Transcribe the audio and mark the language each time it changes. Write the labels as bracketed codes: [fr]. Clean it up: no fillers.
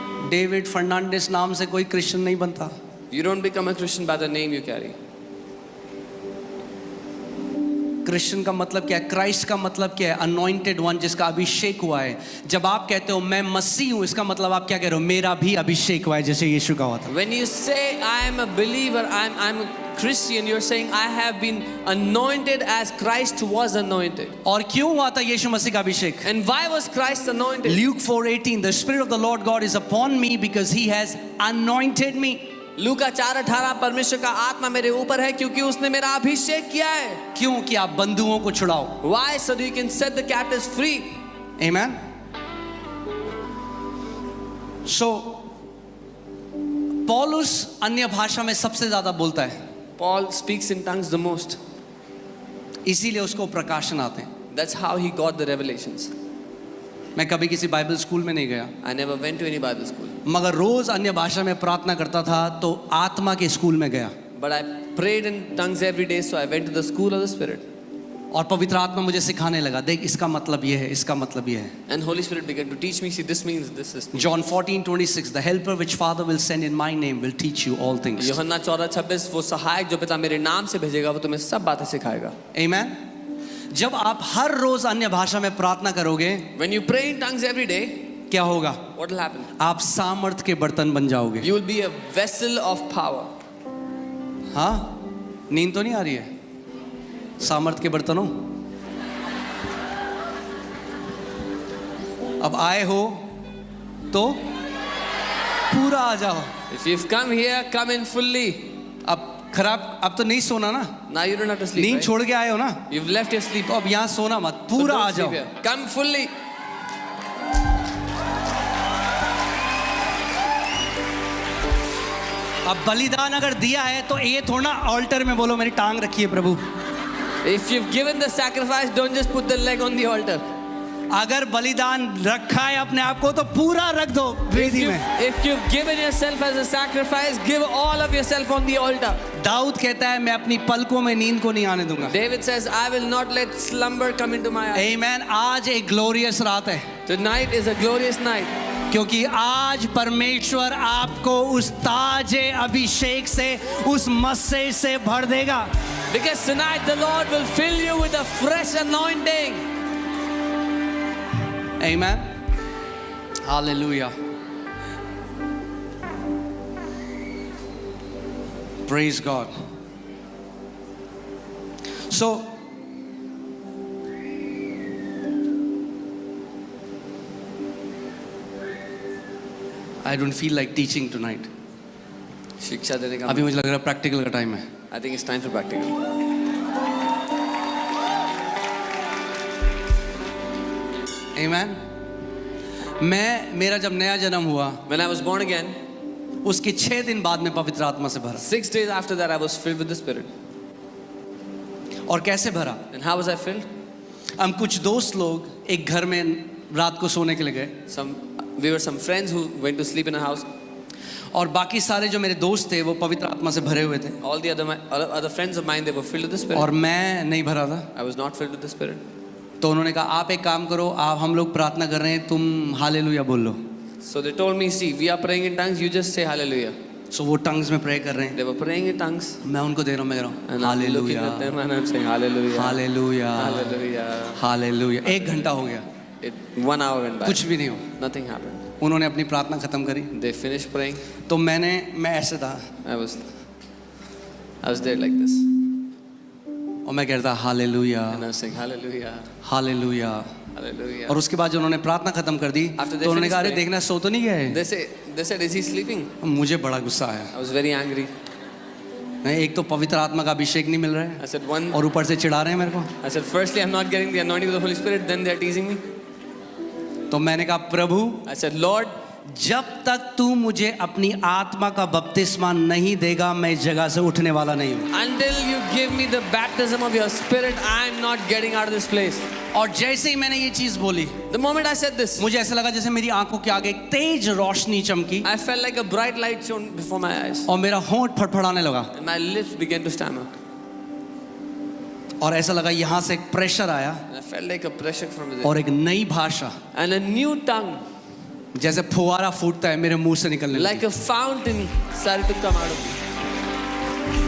[hi] David Fernandes नाम से कोई क्रिश्चियन नहीं बनता। [en] You don't become a Christian by the name you carry. [hi] Christian का मतलब क्या है? क्राइस्ट का मतलब क्या है? अनॉइंटेड वन, जिसका अभिषेक हुआ है। जब आप कहते हो मैं मसीह हूं, इसका मतलब आप क्या कह रहे हो? मेरा भी अभिषेक हुआ है जैसे यीशु का हुआ था। [en] When you say I am a believer, I'm a Christian, you're saying I have been anointed as Christ was anointed. [hi] और क्यों हुआ था यीशु मसीह का अभिषेक? [en] And why was Christ anointed? Luke 4:18, the spirit of the Lord God is upon me because he has anointed me. [hi] लूका 4:18, परमेश्वर का आत्मा मेरे ऊपर है क्योंकि उसने मेरा अभिषेक किया है. क्यों? कि आप बंधुओं को छुड़ाओ। [en] Why? So that you can set the captives free. Amen. [hi] So पौलुस अन्य भाषा में सबसे ज्यादा बोलता है, [en] Paul speaks in tongues the most. [hi] इसीलिए उसको प्रकाशन आते हैं। [en] That's how he got the revelations. [hi] मैं कभी किसी बाइबल स्कूल में नहीं गया, [en] I never went to any Bible school, [hi] मगर रोज अन्य भाषा में प्रार्थना करता था तो आत्मा के स्कूल में गया, [en] but I prayed in tongues every day, so I went to the school of the Spirit. [hi] और पवित्र आत्मा मुझे सिखाने लगा, देख इसका मतलब ये है, इसका मतलब ये है। [en] And Holy Spirit began to teach me, see, this means this is. John 14:26, the helper which Father will send in my name will teach you all things. [hi] यूहन्ना 14:26, वो सहायक जो पिता मेरे नाम से भेजेगा वो तुम्हें सब बातें सिखाएगा. Amen. जब आप हर रोज अन्य भाषा में प्रार्थना करोगे, [en] When you pray in tongues every day, [hi] क्या होगा? [en] what will happen? [hi] आप सामर्थ के बर्तन बन जाओगे. [en] You will be a vessel of power. [hi] हाँ, नींद तो नहीं आ रही है? सामर्थ के बर्तनों, अब आए हो तो पूरा आ जाओ. [en] If you've come here, come in fully. [hi] अब तो नहीं सोना ना. [en] Now you don't have to sleep. [hi] नींद [en] Right? [hi] छोड़ के आए हो ना, [en] You've left your sleep. [hi] तो अब यहाँ सोना मत, [en] So [hi] पूरा [en] don't [hi] आ [en] sleep [hi] जाओ. [en] here. Come fully. [hi] अब बलिदान अगर दिया है तो ये थोड़ा ऑल्टर में बोलो मेरी टांग रखी है प्रभु. [en] If you've given the sacrifice, don't just put the leg on the altar. [hi] अगर बलिदान रखा है अपने आप को तो पूरा रख दो वेदी में. [en] If you've given yourself as a sacrifice, give all of yourself on the altar. [hi] Dawood कहता है मैं अपनी पलकों में नींद को नहीं आने दूंगा. [en] David says, I will not let slumber come into my eyes. [hi] आमीन. आज एक ग्लोरियस रात है [en] Tonight is a glorious night. [hi] क्योंकि आज परमेश्वर आपको उस ताजे अभिषेक से, उस मस्से से भर देगा. [en] Because tonight the Lord will fill you with a fresh anointing. Amen. Hallelujah. Praise God. So, I don't feel like teaching tonight. [hi] शिक्षा देने का अभी मुझे लग रहा है प्रैक्टिकल का टाइम है. [en] I think it's time for practical. [hi] Amen. मेरा जब नया जन्म हुआ [en] When I was born again, [hi] उसके 6 दिन बाद में पवित्र आत्मा से भरा. [en] 6 days after that, I was filled with the Spirit. [hi] और कैसे भरा? [en] And how was I filled? [hi] हम कुछ दोस्त लोग एक घर में रात को सोने के लिए गए [en] We were some friends who went to sleep in a house. [hi] और बाकी सारे जो मेरे दोस्त थे वो पवित्र आत्मा से भरे हुए थे [en] All the other friends of mine, they were filled with the Spirit. [hi] और मैं नहीं भरा था. [en] I was not filled with the Spirit. [hi] तो उन्होंने कहा आप एक काम करो, आप हम लोग प्रार्थना कर रहे हैं, तुम हालेलुया बोल लो. [en] So they told me, see, we are praying in tongues, you just say hallelujah. [hi] सो वो टंग्स में प्रे कर रहे हैं. [en] They were praying in tongues. [hi] मैं उनको दे रहा हूँ, मैं कह रहा हूँ [en] And I'm looking at them and I'm saying hallelujah. [hi] Hallelujah [en] Hallelujah. [hi] Hallelujah. 1 घंटा हो गया, [en] 1 hour went by. [hi] कुछ भी नहीं हो. [en] Nothing happened. [hi] उन्होंने अपनी प्रार्थना खत्म करी. [en] They finished praying. [hi] तो मैं ऐसे था [en] I was there like this. [hi] और मैं कहता hallelujah [en] And I was saying hallelujah. [hi] Hallelujah. [en] Hallelujah. [hi] और उसके बाद जो उन्होंने प्रार्थना खत्म कर दी [en] After they [hi] तो उन्होंने कहा अरे [en] finished [hi] देखना सो तो नहीं गया है. [en] They said, is he sleeping? [hi] मुझे बड़ा गुस्सा आया. [en] I was very angry. [hi] एक तो पवित्र आत्मा का अभिषेक नहीं मिल रहा है [en] I said, one. [hi] और ऊपर से चिढ़ा रहे हैं मेरे को. [en] I said, firstly, I'm not getting the anointing of the Holy Spirit. Then they're teasing me. [hi] तो मैंने कहा प्रभु [en] I said, Lord, [hi] जब तक तू मुझे अपनी आत्मा का बपतिस्मा नहीं देगा मैं इस जगह से उठने वाला नहीं हूँ. [en] until you give me the baptism of your Spirit, I'm not getting out of this place. [hi] और जैसे ही मैंने ये चीज बोली [en] The moment I said this, [hi] मुझे ऐसा लगा जैसे मेरी आंखों के आगे एक तेज रोशनी चमकी [en] I felt like a bright light shone before my eyes. [hi] और मेरा होंठ फड़फड़ाने लगा [en] And my lips began to stammer. [hi] और ऐसा लगा यहाँ से एक प्रेशर आया [en] And I felt like a pressure from within. [hi] और एक नई भाषा [en] And a new tongue, [hi] जैसे फुवारा फूटता है मेरे मुंह से निकलने [en] like [hi] लगी. [en] a fountain, started to come out of me.